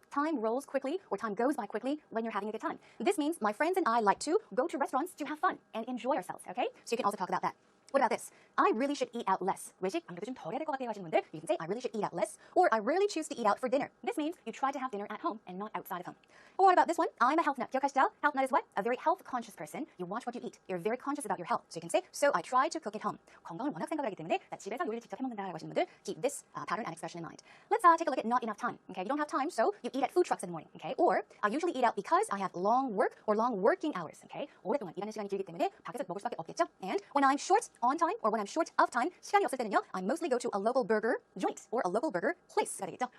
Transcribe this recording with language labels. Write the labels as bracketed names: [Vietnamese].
[English] Time rolls quickly, or time goes by quickly when you're having a good time. This means my friends and I like to go to restaurants to have fun and enjoy ourselves. Okay? So you can also talk about that. What about this? I really should eat out less. [Korean] 외식 안 그래도 좀 덜 해야 될 것 같아요 하시는 분들, [English] you can say I really should eat out less, or I rarely choose to eat out for dinner. This means you try to have dinner at home and not outside of home. Or what about this one? I'm a health nut. [Korean] 기억하시죠? [English] Health nut is what? A very health conscious person. You watch what you eat. You're very conscious about your health. So you can say, so I try to cook at home. [Korean] 건강을 워낙 생각을 하기 때문에 나 집에서 요리를 직접 해먹는다라고 하시는 분들, [English] keep this pattern and expression in mind. Let's take a look at not enough time. Okay, you don't have time, so you eat at food trucks in the morning. Okay, or I usually eat out because I have long work or long working hours. [Korean] Okay, 오랫동안 일하는 시간이 길기 때문에 밖에서 먹을 수밖에 없겠죠. [English] And when I'm short on time or when I'm short of time, [Korean] 시간이 없을 때는요, [English] I mostly go to a local burger joint or a local burger place가 되겠죠.